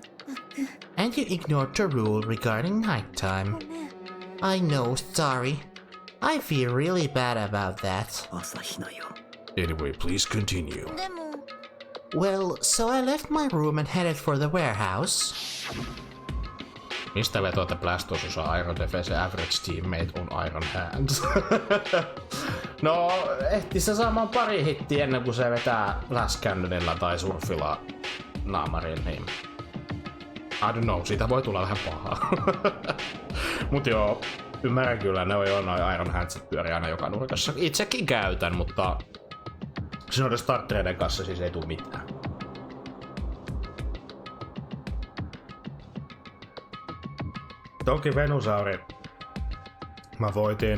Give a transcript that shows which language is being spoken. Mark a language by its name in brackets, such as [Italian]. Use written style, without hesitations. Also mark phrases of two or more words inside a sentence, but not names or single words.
[English] And you ignored the rule regarding nighttime. [Japanese] ごめん [English] I know, sorry. I feel really bad about that. Anyway, please continue. [Japanese] でも [English] Well, so I left my room and headed for the warehouse. [Finnish] Mistä vetoa, että Blastos osaa Iron Defense ja Average Teammate on Iron Hands? No, ehti se saamaan pari hittiä ennen kuin se vetää Last Cannonilla tai Surfilla naamariin, niin... [English] I don't know, [Finnish] siitä voi tulla vähän pahaa. Mut joo, ymmärrän kyllä, ne on jo noin Iron Handsit pyörii aina joka nurkassa. Itsekin käytän, mutta... noiden starttereiden kanssa siis ei tuu mitään. Toki Venusauri mä voitin.